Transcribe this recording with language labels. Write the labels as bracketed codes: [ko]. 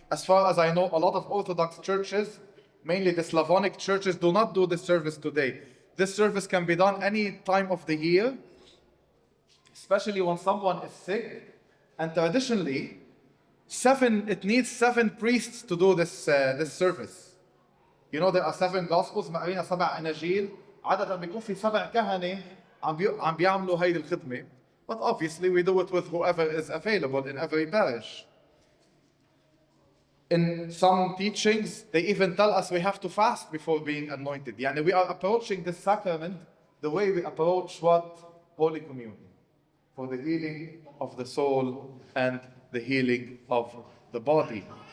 [en] As far as I know, a lot of Orthodox churches, mainly the Slavonic churches, do not do this service today. This service can be done any time of the year, especially when someone is sick. And traditionally, it needs 7 priests to do this service. You know, there are 7 Gospels, [ar] مقرينا 7 أناجيل. عادة بيكون في 7 كهنة عم بيعملوا هيدي الخدمة. [en] But obviously we do it with whoever is available in every parish. In some teachings, they even tell us we have to fast before being anointed. [ar] Yani [en] we are approaching this sacrament the way we approach what? Holy Communion. For the healing of the soul and the healing of the body.